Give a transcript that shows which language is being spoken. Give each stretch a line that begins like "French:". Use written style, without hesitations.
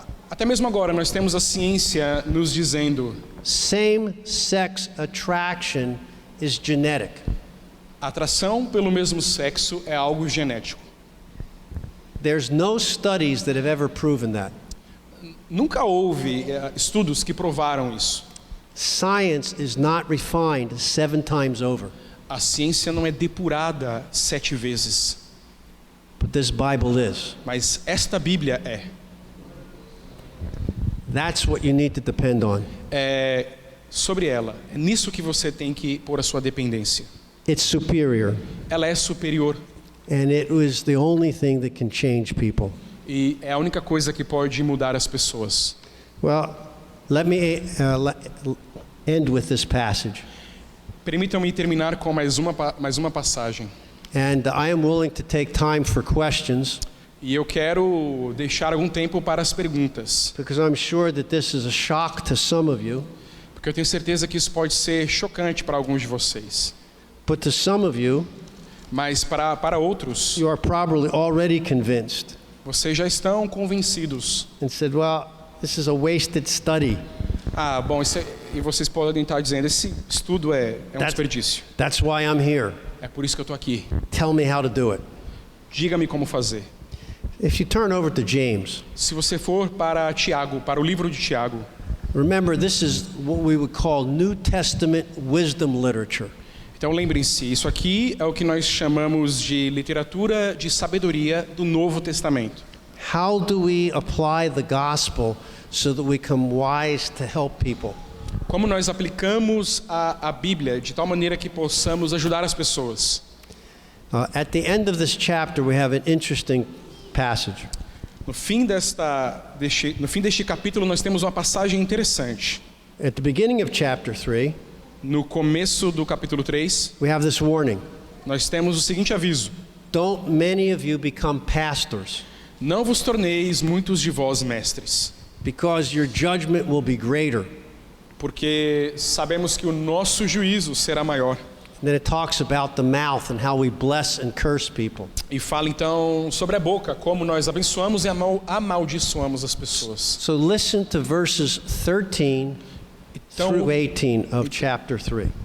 Portuguese: Até mesmo agora nós temos a ciência nos dizendo:
English: same-sex attraction is genetic.
Portuguese: a atração pelo mesmo sexo é algo genético.
English: There's no studies that have ever proven that.
Portuguese: Nunca houve estudos que provaram isso.
English: Science is not refined 7 times over.
Portuguese: A ciência não é depurada 7 vezes,
English: But this Bible is.
Portuguese: mas esta Bíblia é.
English: That's what you need to depend on.
Portuguese: É sobre ela. É nisso que você tem que pôr a sua dependência.
English: It's superior.
Portuguese: Ela é superior
English: And it was the only thing that can change people.
Portuguese: e é a única coisa que pode mudar as pessoas.
English: Well, let me end with this passage.
Portuguese: Permitam-me terminar com mais uma passagem.
English: And I am willing to take time for questions
Portuguese: E eu quero deixar algum tempo para as perguntas,
English: because I'm sure that this is a shock to some of you.
Portuguese: porque eu tenho certeza que isso pode ser chocante para alguns de vocês.
English: But to some of you,
Portuguese: Mas para outros,
English: you are probably already convinced
Portuguese: vocês já estão convencidos.
English: and said, well, this is a wasted study.
Portuguese: Bom, e vocês podem estar dizendo: esse estudo é um desperdício.
English: That's why I'm here.
Portuguese: É por isso que eu estou aqui.
English: Tell me how to do it.
Portuguese: Diga-me como fazer.
English: If you turn over to James,
Portuguese: Se você for para Tiago, para o livro de Tiago,
English: remember this is what we would call New Testament wisdom literature.
Portuguese: então lembrem-se, isso aqui é o que nós chamamos de literatura de sabedoria do Novo Testamento.
English: How do we apply the gospel so that we become wise to help people?
Portuguese: Como nós aplicamos a Bíblia de tal maneira que possamos ajudar as pessoas.
English: At the end of this chapter, we have an interesting passage.
Portuguese: No fim deste capítulo, nós temos uma passagem interessante.
English: At the beginning of chapter 3,
Portuguese: No começo do capítulo 3,
English: we have this warning.
Portuguese: nós temos o seguinte aviso:
English: Don't many of you become pastors,
Portuguese: não vos torneis muitos de vós mestres,
English: because your judgment will be greater.
Portuguese: porque sabemos que o nosso juízo será maior.
English: And then it talks about the mouth and how we bless and curse people.
Portuguese: E fala então sobre a boca, como nós abençoamos e amaldiçoamos as pessoas.
English: So listen to verses 13 through 18 of chapter 3.